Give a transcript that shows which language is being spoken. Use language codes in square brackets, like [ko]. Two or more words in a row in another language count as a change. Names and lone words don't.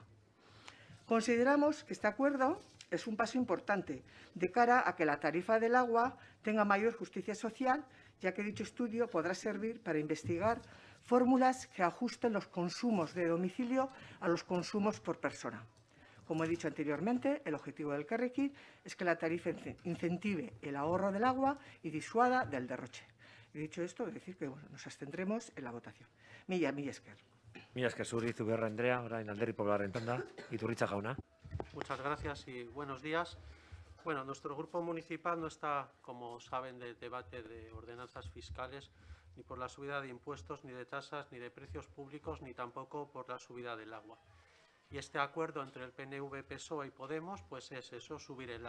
[es] Consideramos que este acuerdo es un paso importante de cara a que la tarifa del agua tenga mayor justicia social, ya que dicho estudio podrá servir para investigar fórmulas que ajusten los consumos de domicilio a los consumos por persona. Como he dicho anteriormente, el objetivo del Carrequín es que la tarifa incentive el ahorro del agua y disuada del derroche. He dicho esto, es decir que nos abstendremos en la votación. [eu] Mila esker. Mila esker zuri, Zubiaurre Andrea, orain Alderdi Popularraren tanda, Iturritza jauna. [es] Muchas gracias y buenos días. Bueno, nuestro grupo municipal no está, como saben, de debate de ordenanzas fiscales, ni por la subida de impuestos, ni de tasas, ni de precios públicos, ni tampoco por la subida del agua. Y este acuerdo entre el PNV, PSOE y Podemos, pues es eso, subir el agua.